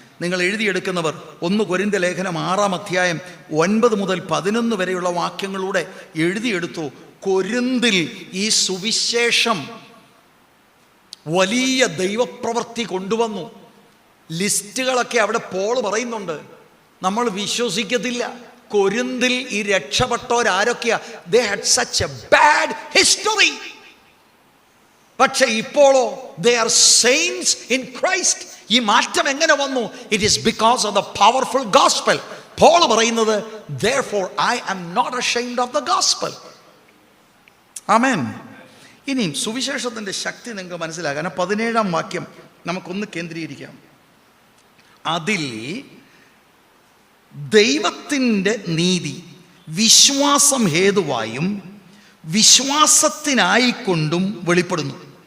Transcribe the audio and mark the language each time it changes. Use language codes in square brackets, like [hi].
[ml] നിങ്ങൾ എഴുതിയെടുക്കുന്നവർ 1 കൊരിന്ത്യർ ലേഖനം 6-ാം അധ്യായം 9 മുതൽ 11 വരെയുള്ള വാക്യങ്ങളിലൂടെ എഴുതിയെടുത്തു. കൊരിന്തിൽ ഈ സുവിശേഷം വലിയ ദൈവപ്രവൃത്തി കൊണ്ടുവന്നു. ലിസ്റ്റുകളൊക്കെ അവിടെ പോൾ പറയുന്നുണ്ട്, നമ്മൾ വിശ്വസിക്കത്തില്ല. കൊരിന്തിൽ ഈ രക്ഷപ്പെട്ടവരാരൊക്കെയാ? [en] they had such a bad history. [ml] പക്ഷെ ഇപ്പോഴോ [en] they are saints in Christ. [ml] ഈ മാറ്റം എങ്ങനെ വന്നു? [en] it is because of the powerful gospel. [ml] Paul പറയുന്നത് [en] therefore I am not ashamed of the gospel. [ml] ആമേൻ. ഇനിയും സുവിശേഷത്തിൻ്റെ ശക്തി നിങ്ങൾക്ക് മനസ്സിലാകാൻ 17-ാം വാക്യം നമുക്കൊന്ന് കേന്ദ്രീകരിക്കാം. അതിൽ ദൈവത്തിൻ്റെ നീതി വിശ്വാസം ഹേതുവായും വിശ്വാസത്തിനായിക്കൊണ്ടും വെളിപ്പെടുന്നു.